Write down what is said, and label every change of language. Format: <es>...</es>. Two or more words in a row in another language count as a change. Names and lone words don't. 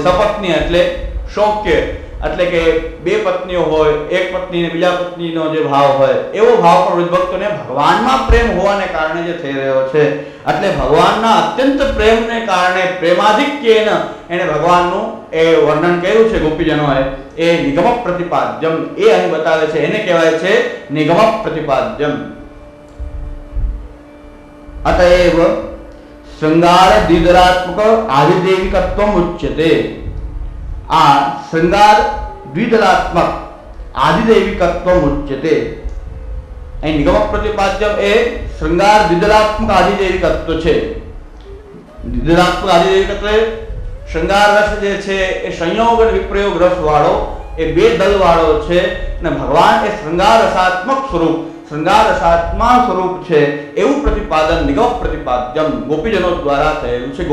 <gu>સપત્ની એટલે શોક્ય એટલે કે બે પત્નીઓ હોય, એક પત્ની ને બીજા પત્નીનો જે ભાવ હોય એવો ભાવ પણ ભક્તોને ભગવાનમાં પ્રેમ હોવાને કારણે જે થઈ રહ્યો છે. એટલે ભગવાનના અત્યંત પ્રેમને કારણે પ્રેમાધિક્યેન એને ભગવાનનું એ વર્ણન કર્યું છે ગોપીજનોએ એ</gu> <sa>निगम प्रतिपाद्यम्</sa> <gu>એ અહીં બતાવે છે. એને કહેવાય છે</gu> <sa>निगम प्रतिपाद्यम्. अतएव श्रृंगार द्विदलात्मक आदिदेविकत्वम उच्यते. आ श्रृंगार द्विदलात्मक आदिदेविकत्वम उच्यते.</sa> <gu>અહીં</gu> <sa>निगम प्रतिपाद्यम्</sa> <gu>એ શ્રૃંગાર દ્વિદલાત્મક આદિદેવિકત્વ છે. દ્વિદલાત્મક આદિદેવિકત્વ શ્રૃંગાર રસ જે છે એ સંયોગ અને વિપ્રયોગ રસ વાળો એ બે દલ વાળો છે અને ભગવાન એ શ્રૃંગાર રસાત્મક સ્વરૂપ, શ્રૃંગાર રસાત્મા સ્વરૂપ છે એવું પ્રતિપાદન</gu> <sa>निगम प्रतिपाद्यम्</sa> <gu>ગોપીજનો દ્વારા થયેલું છે.</gu>